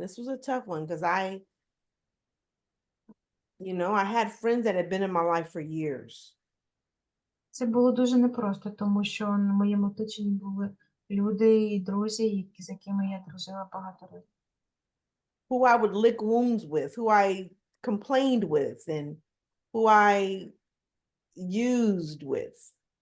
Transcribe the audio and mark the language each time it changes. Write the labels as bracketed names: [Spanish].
[English] This was a tough one because I had friends that had been in my life for years. [Ukrainian] Це було дуже непросто, тому що на моєму оточенні були люди і друзі, з якими я дружила багато років. [English] Who I would lick wounds with, who I complained with, and who I used with.